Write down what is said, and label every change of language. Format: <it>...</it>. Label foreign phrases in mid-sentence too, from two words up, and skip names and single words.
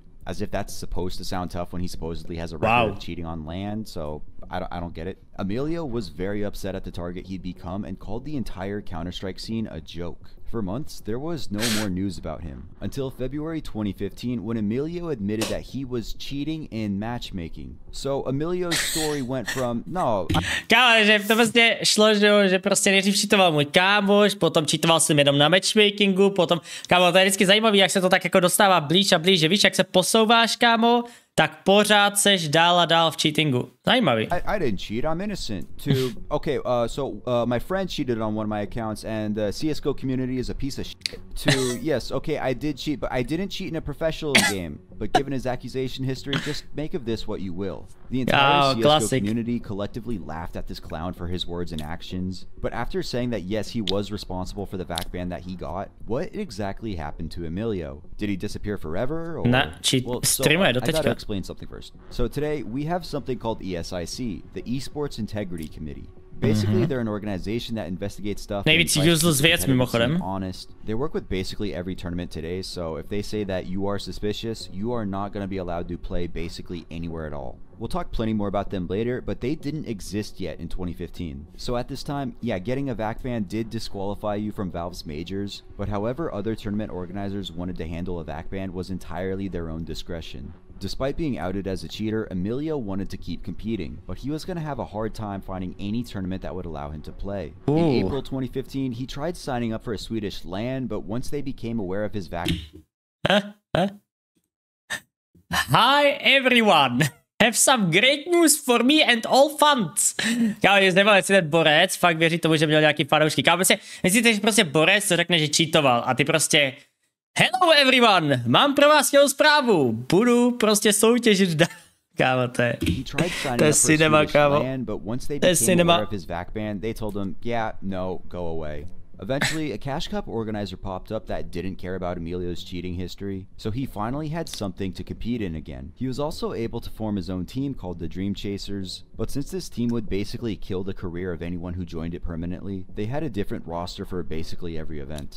<en>As if that's supposed to sound tough when he supposedly has a record of cheating on LAN, so I don't get it. Emilio was very upset at the target he'd become and called the entire Counter-Strike scene a joke. For months, there was no more news about him, until February 2015 when Emilio admitted that he was cheating in matchmaking. So Emilio's story went from, no...</en> <cs>Kámo, že to vlastně šlo, že prostě nejdřív cheatoval můj kámoš, potom cheatoval jsem jenom na matchmakingu, potom... Kámo, to je vždycky zajímavý, jak se to tak jako dostává blíž a blíž, že víš, jak se posouváš, kámo, tak pořád seš dál a dál v cheatingu. Zajímavý.</cs> <en>I didn't cheat, I'm innocent. Okay, my friend cheated on one of my accounts and the CSGO community is a piece of shit. Yes, okay, I did cheat, but I didn't cheat in a professional game. But given his accusation history, just make of this what you will. The entire CSGO community collectively laughed at this clown for his words and actions. But after saying that yes, he was responsible for the vac ban that he got, what exactly happened to Emilio? Did he disappear forever? Or... Well, I gotta explain something first. So today we have something called ESIC, the Esports Integrity Committee. Basically, they're an organization that investigates stuff.</en> <cs>Nejvíc useless věc, mimochodem.</cs> <en>Honest. They work with basically every tournament today, so if they say that you are suspicious, you are not going to be allowed to play basically anywhere at all. We'll talk plenty more about them later, but they didn't exist yet in 2015. So at this time, yeah, getting a vac ban did disqualify you from Valve's majors, but however other tournament organizers wanted to handle a vac ban was entirely their own discretion. Despite being outed as a cheater, Emilio wanted to keep competing, but he was going to have a hard time finding any tournament that would allow him to play. In April 2015, he tried signing up for a Swedish LAN, but once they became aware of his vac... Hi everyone! Have some great news for me and all fans.</en> <cs>Kámo, mě zajímalo, jestli ten borec fakt věří tomu, že měl nějaký fanoušky. Kámo, prostě, myslíte, že prostě borec to řekne, že cheatoval a ty prostě</cs> <en>hello everyone,</en> <cs>mám pro vás skvělou zprávu. Budu prostě soutěžit dál. Kámo, to je cinema, kámo. To je cinema.</cs> <en>Eventually, a Cash Cup organizer popped up that didn't care about Emilio's cheating history, so he finally had something to compete in again. He was also able to form his own team called the Dream Chasers, but since this team would basically kill the career of anyone who joined it permanently, they had a different roster for basically every event.</en>